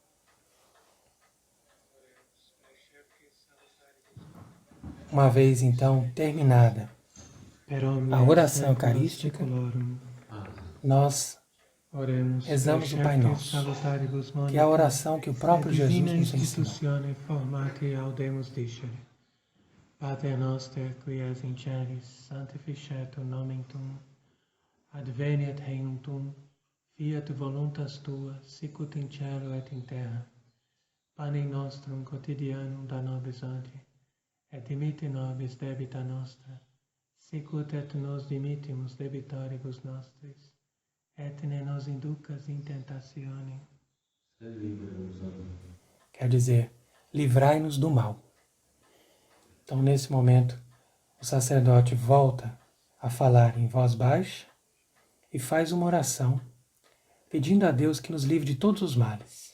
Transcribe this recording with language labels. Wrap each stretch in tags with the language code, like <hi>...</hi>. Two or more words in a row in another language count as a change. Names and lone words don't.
<pt>Uma vez então terminada a oração eucarística, nós rezamos o Pai Nosso, que é a oração que o próprio Jesus nos ensinou.</pt> <la>Pater noster, qui es in celis, sanctificetur nomen tuum, adveniat regnum tuum, fiat voluntas tua, sicut in cielo et in terra. Panem nostrum quotidianum da nobis hodie, et dimitte nobis debita nostra, sicut et nos dimittimus debitoribus nostris, et ne nos inducas in tentationem.</la> <pt>Quer dizer, livrai-nos do mal. Então, nesse momento, o sacerdote volta a falar em voz baixa e faz uma oração, pedindo a Deus que nos livre de todos os males.</pt>